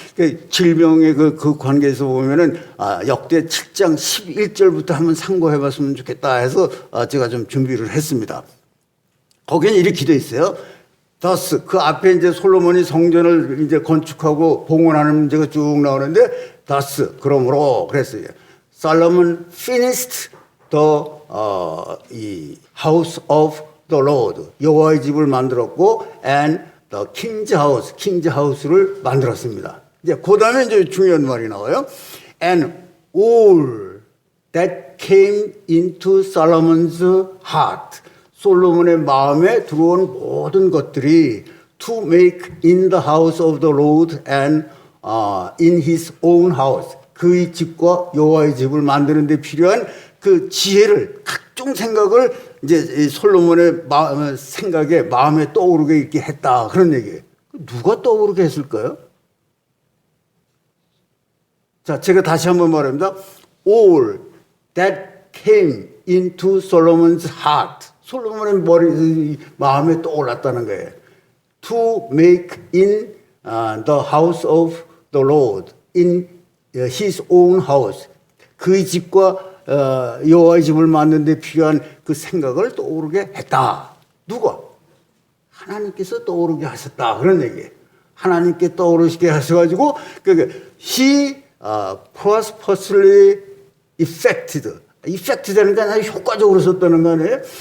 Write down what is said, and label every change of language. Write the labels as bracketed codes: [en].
[ko] 그 질병의 그 관계에서 보면은 역대 7장 11절부터 한번 상고해 봤으면 좋겠다 해서 제가 좀 준비를 했습니다. 거기는 이렇게 돼 있어요. thus 그 앞에 이제 솔로몬이 성전을 이제 건축하고 봉헌하는 문제가 쭉 나오는데 thus 그러므로 그랬어요. [en] Solomon finished the house of the Lord [ko] 여호와의 집을 만들었고 [en] and the king's house [ko] 를 만들었습니다. 이제 그다음에 이제 중요한 말이 나와요. [en] And all that came into Solomon's heart [ko] 솔로몬의 마음에 들어온 모든 것들이 [en] to make in the house of the Lord and in his own house [ko] 그의 집과 여호와의 집을 만드는 데 필요한 그 지혜를 각종 생각을 이제 솔로몬의 생각에 마음에 떠오르게 있게 했다 그런 얘기예요. 누가 떠오르게 했을까요? 자, 제가 다시 한번 말합니다. [en] All that came into Solomon's heart. [ko] 솔로몬의 마음에 떠올랐다는 거예요. [en] To make in the house of the Lord, in his own house. [ko] 그의 집과 여호와의 집을 만드는 데 필요한 그 생각을 떠오르게 했다. 누가? 하나님께서 떠오르게 하셨다. 그런 얘기예요. 하나님께 떠오르게 하셔가지고 [en] he prosperously effect [ko] 되는 게 아니라 효과적으로 썼다는 거 아니에요?